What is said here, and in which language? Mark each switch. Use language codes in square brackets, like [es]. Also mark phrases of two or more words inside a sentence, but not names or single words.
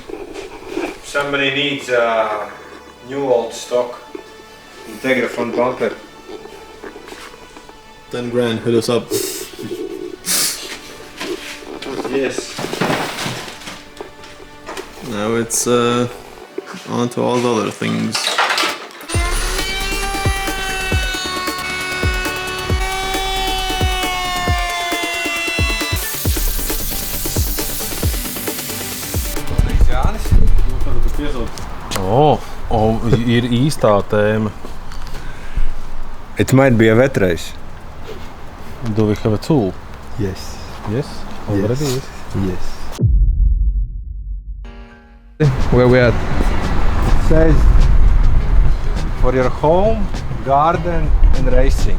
[en] Somebody needs a new old stock Integra front bumper. 10 grand, hit us up. Yes. Now it's on to all the other things. [lv] Ir īstā tēma. [en] It might be a wet race. Do we have a tool? Yes. Yes? Already Yes. yes. Yes. Where we at? It says for your home, garden and racing.